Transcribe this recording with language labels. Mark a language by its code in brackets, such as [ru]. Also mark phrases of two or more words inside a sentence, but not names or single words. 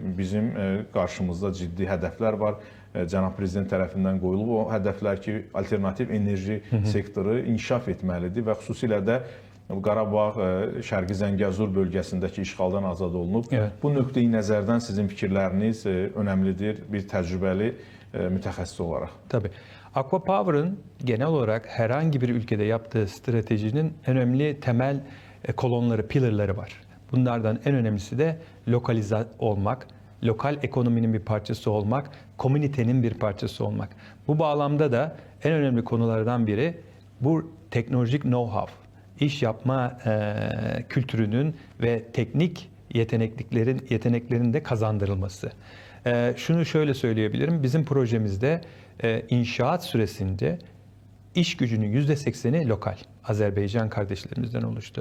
[az] Bizim qarşımızda ciddi hədəflər var. Cənab Prezident tərəfindən qoyulub o hədəflər ki, alternativ enerji sektoru inkişaf etməlidir və xüsusilə də Qarabağ, Şərqi Zəngəzur bölgəsindəki işğaldan azad olunub. Evet. Bu nöqteyi nəzərdən sizin fikirləriniz önəmlidir bir təcrübəli mütəxəssis olaraq. [tr] Tabii. Akva Power'ın genel olarak herhangi bir ülkede yaptığı stratejinin önemli temel kolonları, pillarları var. Bunlardan en önemlisi de lokalize olmak, lokal ekonominin bir parçası olmak, komünitenin bir parçası olmak. Bu bağlamda da en önemli konulardan biri bu teknolojik know-how, iş yapma kültürünün ve teknik yeteneklerin de kazandırılması. Şunu şöyle söyleyebilirim, bizim projemizde inşaat süresinde iş gücünün %80'i lokal, Azerbaycan kardeşlerimizden oluştu.